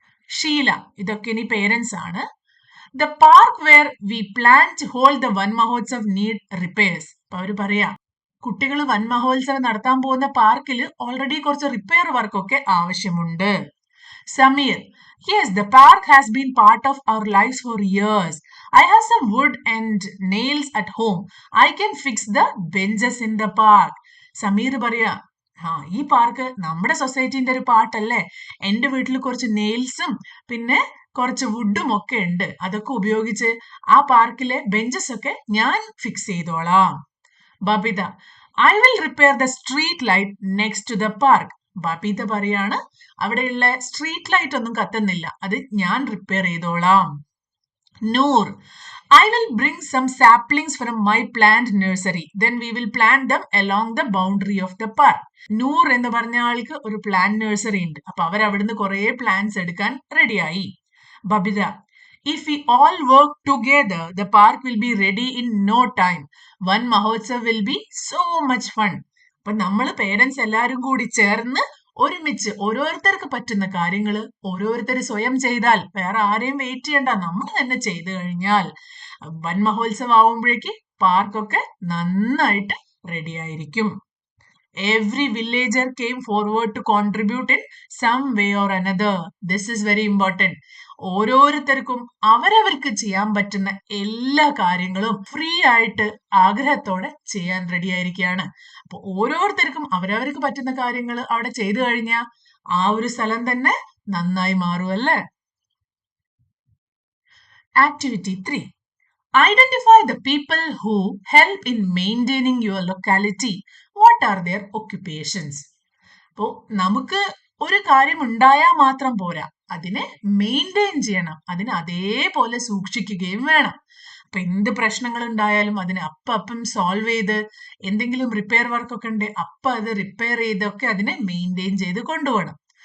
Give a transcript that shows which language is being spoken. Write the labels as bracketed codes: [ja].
[ml] ഷീല, ഇതൊക്കെ ഇനി പേരൻസ് ആണ്. [en] The park where we plan to hold the Van Mahotsav need repairs. [ml] അപ്പൊ അവര് പറയാ, കുട്ടികൾ വൻ മഹോത്സവം നടത്താൻ പോകുന്ന പാർക്കിൽ ഓൾറെഡി കുറച്ച് റിപ്പയർ വർക്ക് ഒക്കെ ആവശ്യമുണ്ട്. [en] Sameer, yes, the park has been part of our lives for years. I have some wood and nails at home. I can fix the benches in the park. [ml] Sameer പറയാ, ഈ പാർക്ക് നമ്മുടെ സൊസൈറ്റിന്റെ ഒരു പാർട്ടല്ലേ. എന്റെ വീട്ടിൽ കുറച്ച് നെയിൽസും പിന്നെ കുറച്ച് വുഡും ഒക്കെ ഉണ്ട്. അതൊക്കെ ഉപയോഗിച്ച് ആ പാർക്കിലെ ബെഞ്ചസ് ഒക്കെ ഞാൻ ഫിക്സ് ചെയ്തോളാം. [en] Babita, I will repair the street light next to the park. [ml] Babita പറയാണ്, അവിടെയുള്ള സ്ട്രീറ്റ് ലൈറ്റ് ഒന്നും കത്തുന്നില്ല, അത് ഞാൻ റിപ്പയർ ചെയ്തോളാം. [en] Noor, I will bring some saplings from my plant nursery. Then we will plant them along the boundary of the park. [ml] നൂർ എന്ന് പറഞ്ഞ ആൾക്ക് ഒരു പ്ലാന്റ് നഴ്സറി ഉണ്ട്. അപ്പൊ അവർ അവിടുന്ന് കുറെ പ്ലാന്റ്സ് എടുക്കാൻ റെഡിയായി. [en] Babita, if we all work together, the park will be ready in no time. One Mahotsav will be so much fun. [ml] അപ്പൊ നമ്മൾ പേരൻസ് എല്ലാവരും കൂടി ചേർന്ന് ഒരുമിച്ച് ഓരോരുത്തർക്ക് പറ്റുന്ന കാര്യങ്ങൾ ഓരോരുത്തർ സ്വയം ചെയ്താൽ, വേറെ ആരെയും വെയിറ്റ് ചെയ്യണ്ട, നമ്മൾ തന്നെ ചെയ്തു കഴിഞ്ഞാൽ വൻ മഹോത്സവം ആവുമ്പോഴേക്ക് പാർക്കൊക്കെ നന്നായിട്ട് റെഡി ആയിരിക്കും. [en] Every villager came forward to contribute in some way or another. This is very important. [ml] ഓരോരുത്തർക്കും അവരവർക്ക് ചെയ്യാൻ പറ്റുന്ന എല്ലാ കാര്യങ്ങളും ഫ്രീ ആയിട്ട് ആഗ്രഹത്തോടെ ചെയ്യാൻ റെഡി ആയിരിക്കുകയാണ്. അപ്പൊ ഓരോരുത്തർക്കും അവരവർക്ക് പറ്റുന്ന കാര്യങ്ങൾ അവിടെ ചെയ്തു കഴിഞ്ഞാൽ ആ ഒരു സ്ഥലം തന്നെ നന്നായി മാറുമല്ലേ. [en] Activity 3. Identify the people who help in maintaining your locality. What are their occupations? [ml] അപ്പോൾ നമുക്ക് ഒരു കാര്യം ഉണ്ടായാൽ മാത്രം പോരാ, അതിനെ മെയിൻറ്റെയിൻ ചെയ്യണം, അതിനെ അതേപോലെ സൂക്ഷിക്കുകയും വേണം. അപ്പൊ എന്ത് പ്രശ്നങ്ങൾ ഉണ്ടായാലും അതിനെ അപ്പം സോൾവ് ചെയ്ത്, എന്തെങ്കിലും റിപ്പയർ വർക്ക് ഒക്കെ ഉണ്ട് അത് റിപ്പയർ ചെയ്തൊക്കെ അതിനെ മെയിൻറ്റെയിൻ ചെയ്ത് കൊണ്ടുപോകണം.